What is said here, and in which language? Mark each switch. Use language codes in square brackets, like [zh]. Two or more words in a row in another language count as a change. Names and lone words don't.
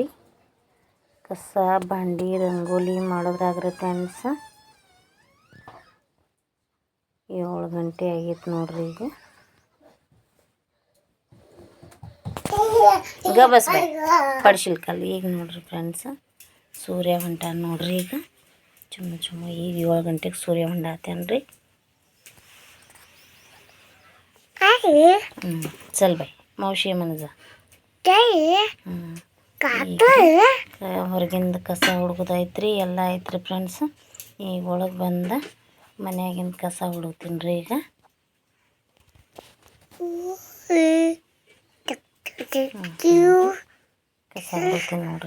[kn] ಕಸ ಬಾಂಡೆ ರಂಗೋಲಿ ಮಾಡೋದ್ರಾಗ್ರಿ ಫ್ರೆಂಡ್ಸ 7 ಗಂಟೆ ಆಗೈತೆ ನೋಡ್ರಿ. ಈಗ ಬಸ್ ಪಡಿಸಿಲ್ಕಲ್ಲ. ಈಗ ನೋಡ್ರಿ ಫ್ರೆಂಡ್ಸ, ಸೂರ್ಯ ಹೊಂಟ ನೋಡ್ರಿ. ಈಗ ಚುಮ್ಮ ಈಗ 7 ಗಂಟೆಗೆ ಸೂರ್ಯ ಹೊಂಡಾತೇನ್ರಿ. [mr] चल बाई मावशी म्हण जा. [kn] ಹೊರಗಿಂದ ಕಸ ಹುಡುಗೋದೈತ್ರಿ, ಎಲ್ಲ ಐತ್ರಿ ಫ್ರೆಂಡ್ಸ್. ಈಗ ಒಳಗೆ ಬಂದ ಮನ್ಯಾಗಿಂದ ಕಸ ಹುಡುಗ್ತೀನಿ ರೀ. ಈಗ ಕಸ ಹುಡುಗ್ತೀನಿ ನೋಡ್ರಿ.